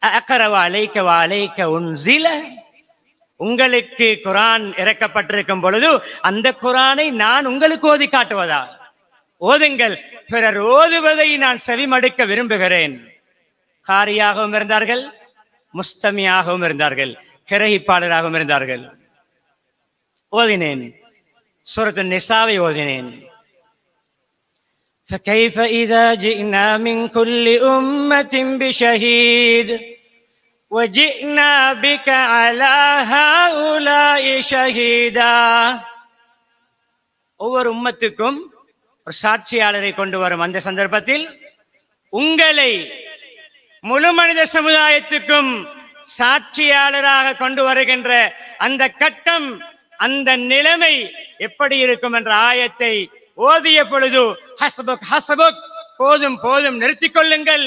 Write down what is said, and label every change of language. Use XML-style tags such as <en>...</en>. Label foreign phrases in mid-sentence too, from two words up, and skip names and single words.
<ar>أأقرأ عليك وعليك أنزل,</ar> <ta>உங்களுக்கு குர்ஆன் இறக்கப்பட்டிருக்கும் பொழுது அந்த குர்ஆனை நான் உங்களுக்கு ஓதி காட்டுவதா? ஓதுங்கள், பிறர் ஓதுவதை நான் செவிமடுக்க விரும்புகிறேன். காரியாகவும் இருந்தார்கள், முஸ்தமியாகவும் இருந்தார்கள், கிரகிப்பாளராகவும் இருந்தார்கள். ஓதினேன், சூரத்து நிசாவை ஓதினேன்.</ta> <ar>فكيف إذا جئنا من كل أمة بشهيد وجئنا بك على هؤلاء شهيدا.</ar> <ta>ஒவ்வொரு உம்மத்துக்கும் ஒரு சாட்சியாளரை கொண்டு வரும் அந்த சந்தர்ப்பத்தில் உங்களை முழு மனித சமுதாயத்துக்கும் சாட்சியாளராக கொண்டு வருகின்ற அந்த கட்டம், அந்த நிலைமை எப்படி இருக்கும் என்ற ஆயத்தை ஓதிய பொழுது</ta> <ar>حسبك حسبك,</ar> <ta>போதும் போதும் நிறுத்திக் கொள்ளுங்கள்.</ta>